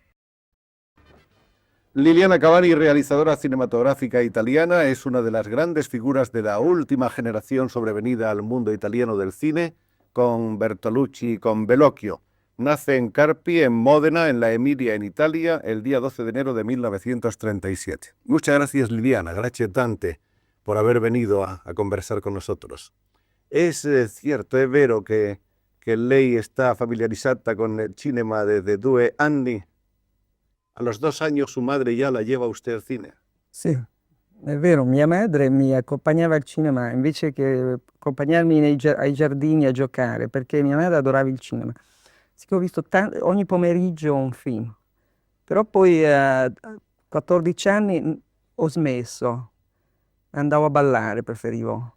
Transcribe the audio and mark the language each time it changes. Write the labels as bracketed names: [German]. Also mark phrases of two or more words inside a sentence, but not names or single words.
[Spanish] Liliana Cavani, realizadora cinematográfica italiana, es una de las grandes figuras de la última generación sobrevenida al mundo italiano del cine, con Bertolucci y con Bellocchio. Nace en Carpi, en Módena, en la Emilia, en Italia, el día 12 de enero de 1937. Muchas gracias, [Italian] Liliana, grazie tante, [Spanish] por haber venido a conversar con nosotros. Es cierto, [Italian] è vero che lei [Spanish] está familiarizada con el cinema desde 2 anni. A los 2 años su madre ya la lleva usted al cine. [Italian] Sì, è vero, mia madre mi accompagnava al cinema invece che accompagnarmi ai giardini a giocare, perché mia madre adorava il cinema. Sì che ho visto ogni pomeriggio un film, però poi a 14 anni ho smesso, andavo a ballare, preferivo.